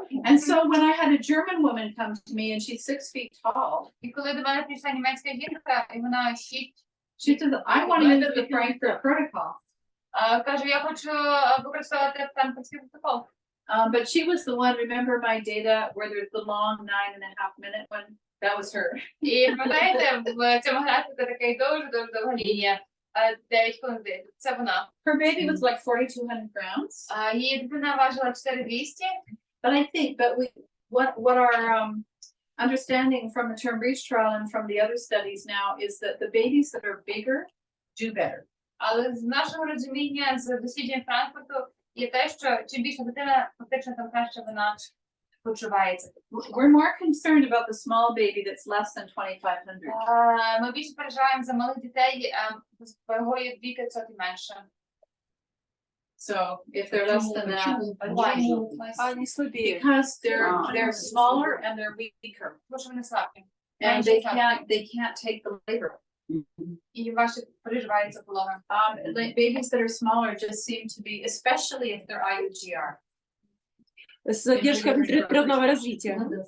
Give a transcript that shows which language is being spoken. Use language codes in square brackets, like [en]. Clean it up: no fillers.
[en] And so when I had a German woman come to me, and she's 6 feet tall, [uk] І коли до мене прийшла німецька жінка, і вона [en] she said, I want to use the Frankfurt protocol. [uk] каже, я хочу використовувати франківський протокол. [en] But she was the one, remember my data where there's the long 9.5-minute one? That was her. [uk] І пам'ятаєте, в цьому графіку такий дуже довга лінія, 9 хвилин. Це вона. [en] Her baby was like 4,200 grams. [uk] Її дитина важила 4200. [en] But I think, what our understanding from the term breech trial and from the other studies now is that the babies that are bigger do better. [uk] Але з нашого розуміння, з досліджень Франкфурту, є те, що чим більше дитина, фактично, тим краще вона почувається. [en] We're more concerned about the small baby that's less than 2,500. [uk] Ми більше переживаємо за малих дітей з вагою 2500 і менше. [en] So if they're less than that, [ru] Они слабее. [en] because they're smaller and they're weaker, [uk] Тому що вони слабкі. [en] and they can't take the labor. [uk] І важче переживається пологи. [en] Babies that are smaller just seem to be, especially if they're IUGR. [ru] Задержка внутриприродного развития.